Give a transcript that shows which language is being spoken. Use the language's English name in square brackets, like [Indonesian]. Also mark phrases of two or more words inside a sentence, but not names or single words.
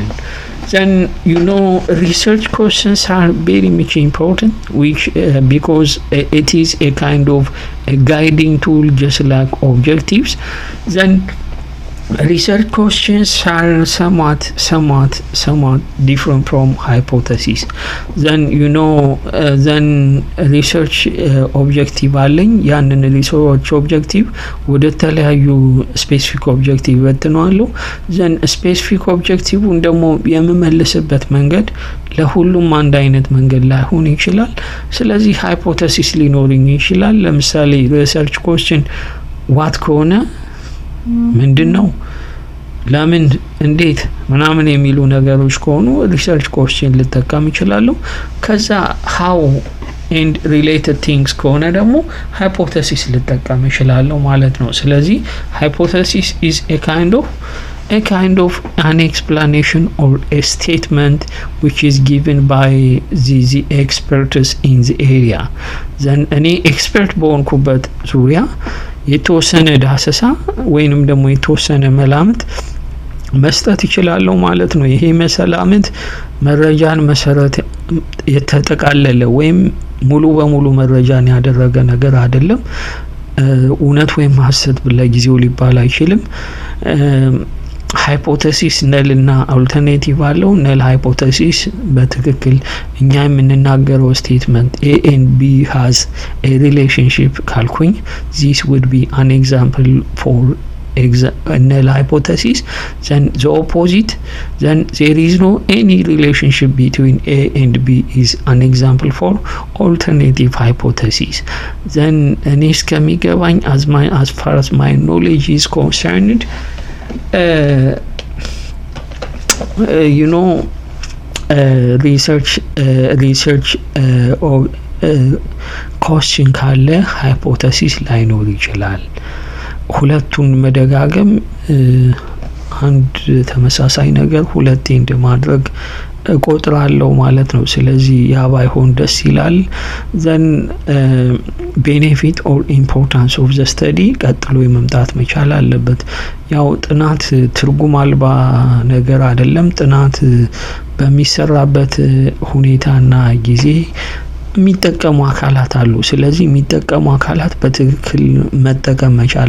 [English] Then research questions are very much important, which because it is a kind of a guiding tool just like objectives. Then research questions are somewhat different from hypothesis. Then then research objective [Amharic] አለኝ። ያንን [English] research objective [Amharic] ወደ ተለያዩ [English] specific objective [Amharic] በትነዋለሁ። [English] then specific objective [Amharic] ደግሞ የምመልስበት መንገድ ለሁሉም አንድ አይነት መንገድ ላይሆን ይችላል። ስለዚህ hypothesis ሊኖርኝ ይችላል። ለምሳሌ [English] research question what [Amharic] ከሆነ ምንድነው፣ ለምን፣ እንዴት ምናምን የሚሉ ነገሮች ከሆኑ [English] research question [Amharic] ልጠቀም ይችላል። ከዛ [English] how and related things [Amharic] ከሆነ ደግሞ [English] hypothesis [Amharic] ልጠቀም ይችላል ማለት ነው። ስለዚህ [English] hypothesis is a kind of an explanation or a statement which is given by the experts in the area. [Amharic] then እኔ ኤክስፐርት በሆንኩበት ዙሪያ የተወሰነ ዳሰሳ ወይንም ደግሞ የተወሰነ መላምት መስጠት ይችላል ማለት ነው። ይሄ መሰላምት መረጃን መሰረት የተጠቃለለ ወይም ሙሉ በሙሉ መረጃን ያደረገ ነገር አይደለም። እውነት ወይም ሐሰት ለጊዜው ሊባል አይችልም። [English] hypothesis null [Amharic] እና አልተርኔቲቭ አለው። [English] null hypothesis [Amharic] በትክክል እኛ የምንናገረው [English] statement A and B has a relationship [Amharic] ካልኩኝ [English] this would be an example for null hypothesis. Then the opposite, then there is no any relationship between A and B is an example for alternative hypothesis. [Amharic] Then እኔ እስከሚገባኝ [English] as far as my knowledge is concerned, research or question [Amharic] ካለ ሃይፖቴሲስ ላይኖር ይችላል። ሁለቱን መደጋገም አንድ ተመሳሳይ ነገር ሁለቴ እንደማድረግ እቆጥራለሁ ማለት ነው። ስለዚህ ያ ባይሆን ደስ ይላል። [English] then benefit or importance of the study [Amharic] ቀጥሎ የመምጣት መቻል አለበት። ያው ጥናት ትርጉም አልባ ነገር አይደለም። ጥናት በሚሰራበት ሁኔታና ጊዜ የሚጠቀሙ አካላት አሉ። ስለዚህ የሚጠቀሙ አካላት በትክክል መጠቀም መቻል